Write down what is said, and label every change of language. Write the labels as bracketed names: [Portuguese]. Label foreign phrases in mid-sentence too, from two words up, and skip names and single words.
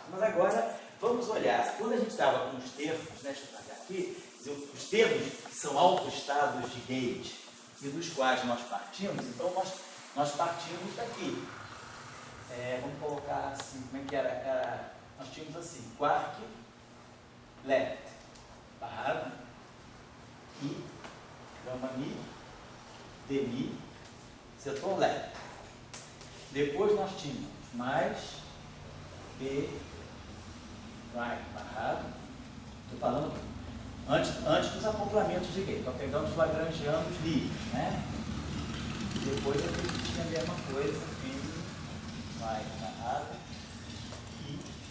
[Portuguese] Mas agora, vamos olhar, quando a gente estava com os termos, né, deixa eu trazer aqui, os termos são autoestados de gauge, e dos quais nós partimos, então nós partimos daqui. Vamos colocar assim, como é que era? Nós tínhamos assim, quark, left, barrado, I, gama mi, demi, setor left. Depois nós tínhamos mais B, right, barrado. Estou falando antes dos acoplamentos de gauge. Então pegamos os lagrangianos livres, né? Depois eu tinha a mesma coisa em right, barrado e.